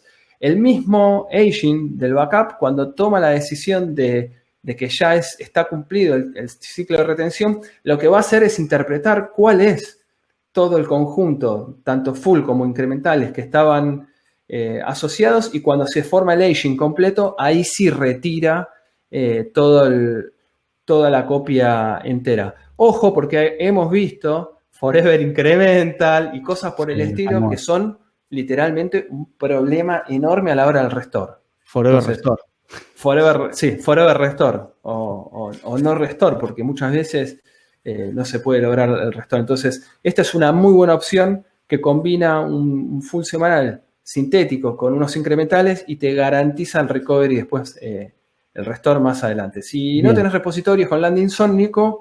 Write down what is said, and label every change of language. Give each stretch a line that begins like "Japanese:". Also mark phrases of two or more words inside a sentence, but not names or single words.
Spanish: El mismo agent del backup, cuando toma la decisión de que ya está cumplido el ciclo de retención, lo que va a hacer es interpretar cuál es todo el conjunto, tanto full como incrementales, que estaban asociados, y cuando se forma el agent completo, ahí sí retira toda la copia entera. Ojo, porque hemos visto
English: Forever Incremental
Spanish: y cosas por el estilo que son literalmente un problema enorme a la hora del restore.
English: Forever Restore. Forever Restore
Spanish: o no
English: Restore,
Spanish: porque muchas veces no se puede lograr el restore. Entonces, esta es una muy buena opción que combina un full semanal sintético con unos incrementales y te garantiza el recovery después el restore más adelante. Si no tenés repositorios con
English: Landing Zone,
Spanish: Nico.